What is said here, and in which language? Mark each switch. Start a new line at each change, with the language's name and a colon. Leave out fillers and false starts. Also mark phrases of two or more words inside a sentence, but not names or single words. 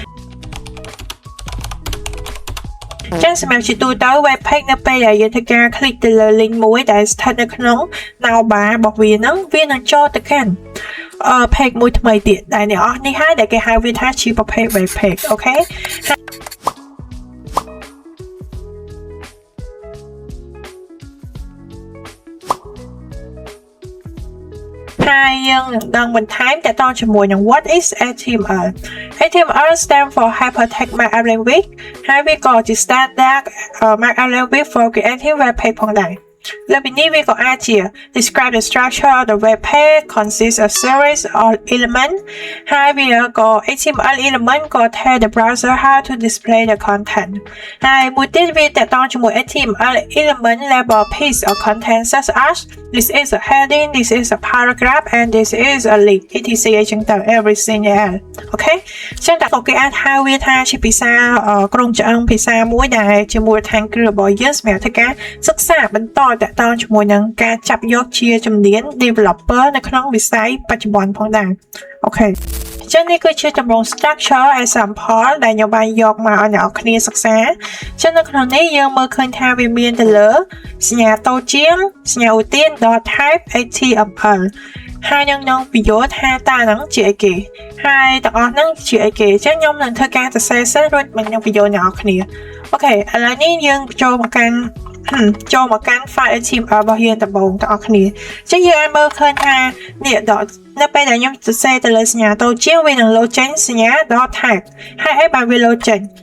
Khmer: ចឹងសម្រាប់ជាទូទៅ
English: web page
Khmer: នៅពេលដែលយើងធ្វើការ click ទៅលើ link មួយដែលស្ថិតនៅក្នុង navbar របស់វាហ្នឹងវានឹងចូលទៅកាន់page មួយថ្មីទៀតដែលអ្នកអស់នេះហើយដែលគេហៅវាថាជាប្រភេទ
English: web page
Khmer: អូខេ ហើយយើងនឹងដឹងបន្ថែមតទៅជាមួយនឹង
English: what is HTML HTML stand for Hypertext Markup Language
Khmer: ហើយវាក៏ជា
English: standard markup language for creating web page
Khmer: ផងដែរលើពីនេះវាក៏អាចជា
English: describe the structure of the web page consists of series of elements
Khmer: ហើយវាក៏
English: HTML element ក៏ tell the browser how to display the content
Khmer: ហើយមួយទៀតវាតទៅជាមួយ
English: HTML element label piece of content such as this is a heading this is a paragraph and this is a link etc
Khmer: អញ្ចឹងទៅ
English: everything else
Khmer: អូខេចឹងតែគេអាចហៅវាថាជាភាសាក្រុមឆ្អឹងភាសាមួយដែលជាមូលដ្ឋានគ្រឹះរបស់យើងសម្រាប់ធ្វើការសិក្សាបន្តតទៅជាមួយនឹងការ ចាប់យកជាជំនាញ developer នៅក្នុងវិស័យបច្ចុប្បន្នផងដែរអូខេចឹងនេះគឺជាទម្រង់
English: structure example
Khmer: ដែលខ្ញុំបានយកមកឲ្យអ្នកគ្នាសិ ក្សាចឹងនៅក្នុងនេះយើងមើលឃើញថាវាមានទៅលើសញ្ញាតូចជាងសញ្ញាឧទាន .type HTML ហើយខ្ញុំបញ្យល់ថាតើហ្នឹងជាអីគេហើយទាំងអស់ហ្នឹងជាអីគេចឹងខ្ញុំនឹងធ្វើការសរសេរសិនរួចខ្ញុំបញ្យល់អ្នកគ្នាអូខេឥឡូវនេះយើងចូលមកកាន់ file HTML របស់យើងដំបូងទាំងអស់គ្នាចឹងយើងអាចមើលឃើញថានេះនៅពេលដែលខ្ញុំសរសេរទៅលើសញ្ញាតូចជាងវានឹងលោតចេញសញ្ញា .type ហើយអីបានវាលោតចេញ